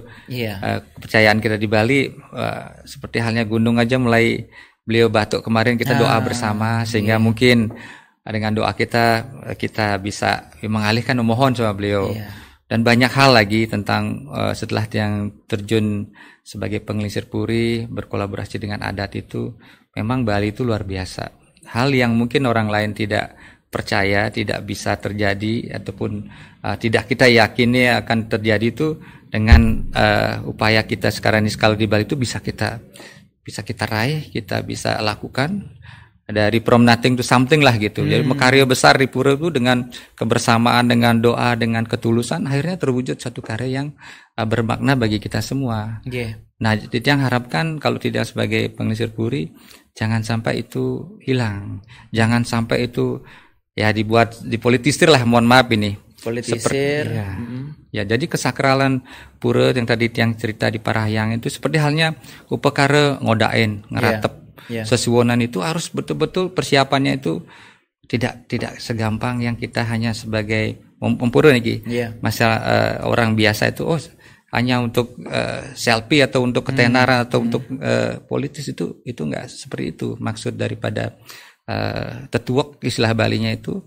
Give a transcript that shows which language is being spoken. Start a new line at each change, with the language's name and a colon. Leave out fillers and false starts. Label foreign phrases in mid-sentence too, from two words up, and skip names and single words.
Indonesian: Kepercayaan kita di Bali seperti halnya gunung aja, mulai beliau batuk kemarin kita doa bersama, sehingga mungkin dengan doa kita bisa mengalihkan memohon sama beliau. Dan banyak hal lagi tentang setelah yang terjun sebagai pengelisir puri, berkolaborasi dengan adat itu, memang Bali itu luar biasa. Hal yang mungkin orang lain tidak percaya, tidak bisa terjadi, ataupun tidak kita yakini akan terjadi itu, dengan upaya kita sekarang ini skala di Bali itu bisa kita raih, kita bisa lakukan. Dari
English: from nothing to something
Indonesian: lah gitu. Jadi karya besar di pura itu dengan kebersamaan, dengan doa, dengan ketulusan, akhirnya terwujud satu karya yang bermakna bagi kita semua. Nah, jadi yang harapkan kalau tidak sebagai pengelisir puri, jangan sampai itu hilang. Jangan sampai itu ya dipolitisir lah, mohon maaf ini. Politisir. Ya, jadi kesakralan pura yang tadi Tiang cerita di Parahyang itu seperti halnya upakara ngodain, ngeratep. Sesuwonan itu harus betul-betul persiapannya itu tidak segampang yang kita hanya sebagai pura nih. Masalah orang biasa itu hanya untuk selfie atau untuk ketenaran atau untuk politis, itu enggak seperti itu maksud daripada tetuak istilah Balinya itu.